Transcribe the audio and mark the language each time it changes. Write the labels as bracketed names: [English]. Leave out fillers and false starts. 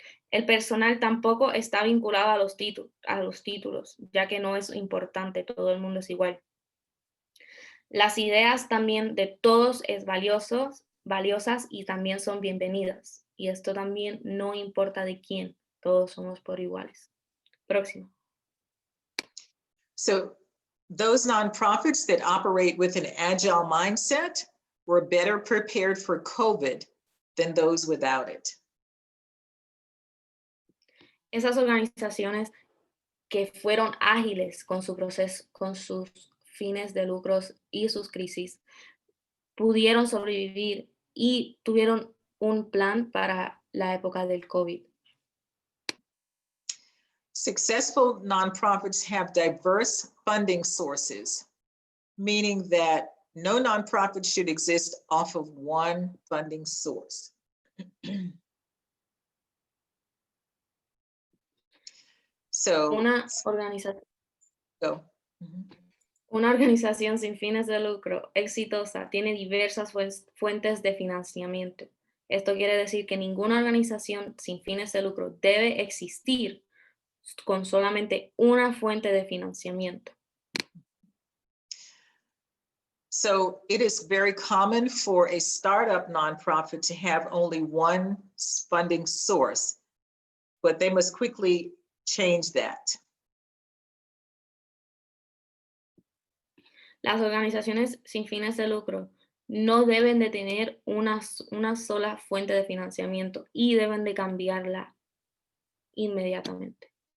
[Spanish] El personal tampoco está vinculado a los títulos, ya que no es importante, todo el mundo es igual. Las ideas también de todos es valiosas y también son bienvenidas. Y esto también no importa de quién, todos somos por iguales. Próximo. [English] So those nonprofits that operate with an agile mindset were better prepared for COVID than those without it. [Spanish] Esas organizaciones que fueron ágiles con su proceso, con sus fines de lucros y sus crisis, pudieron sobrevivir y tuvieron un plan para la época del COVID. [English] Successful nonprofits have diverse funding sources, meaning that no nonprofit should exist off of one funding source. So, [Spanish] Una organización. [English] go. [Spanish] Una organización sin fines de lucro exitosa tiene diversas fuentes de financiamiento. Esto quiere decir que ninguna organización sin fines de lucro debe existir con solamente una fuente de financiamiento. [English] So it is very common for a startup nonprofit to have only one funding source, but they must quickly change that. [Spanish] Las organizaciones sin fines de lucro no deben de tener una sola fuente de financiamiento y deben de cambiarla inmediatamente.